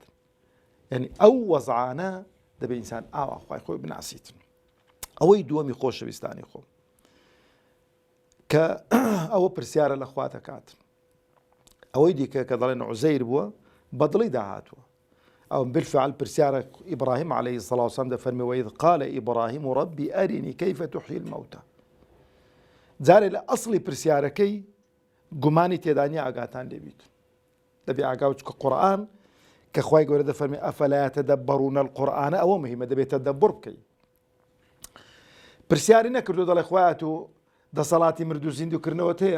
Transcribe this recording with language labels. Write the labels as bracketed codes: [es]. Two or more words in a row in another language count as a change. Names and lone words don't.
[ckb] یعنی ئەو وەزعانە دەبێ ئینسان ئاوا خوای خۆی بناسیتن. ئەوەی دووەمی خۆشەویستانی خۆم کە ئەوە پرسیارە لە خوا دەکات. ئەوەی دیکە کە دەڵێن عوزەیر بووە بەدڵی داهاتووە ئەو بالفعل پرسیارە ئیبراهیم [ar] عليه الصلاة والسلام [ckb] دەفەرمێ [ar] وإذ قال إبراهيم ربي أرني كيف تحيي الموتى [ckb] جارێ لە ئەسڵی پرسیارەکەی گومانی تێدانی ئاگاتان لێبیت دەبێ ئاگاو چکە قورئان کە خوای گەورە دەفەرمێ [ar] ئەفەلا یەتەدەبەڕونە القورئانە [ckb] ئەوە مهمە دەبێت تەدەبەر بکەی. پرسیاری نەکردو دەڵێ خوایە تۆ دەسەڵاتی مرد و زیندووکردنەوەت هەیە؟